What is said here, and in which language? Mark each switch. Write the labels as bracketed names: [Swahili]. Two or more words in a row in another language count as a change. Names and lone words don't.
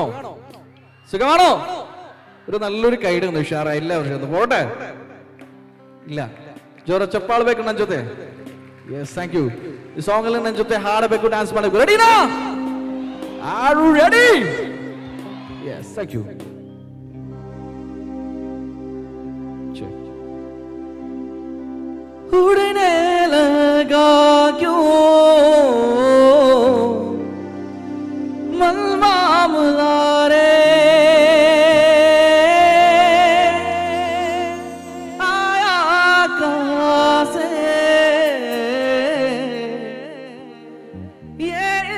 [Malayalam] സുഖമാണോ? ഒരു നല്ലൊരു കൈഡ് ഒന്ന് ഉഷാറായില്ല. [Kannada] പോട്ടെ ಇಲ್ಲ ಜೋರ ಚಪ್ಪಾಳ್ಬೇಕು ನನ್ನ ಜೊತೆ. [English] Yes, thank you. [Kannada] ಈ ಸಾಂಗ್ ಅಲ್ಲಿ ನನ್ನ ಜೊತೆ ಹಾಡಬೇಕು, ಡ್ಯಾನ್ಸ್ ಮಾಡಬೇಕು. [English] ರೆಡಿನಾ? Are you ready? Yes, thank you. [Hindi] उड़ने लगा क्यों मलबा मुलारे, आया कहाँ से ये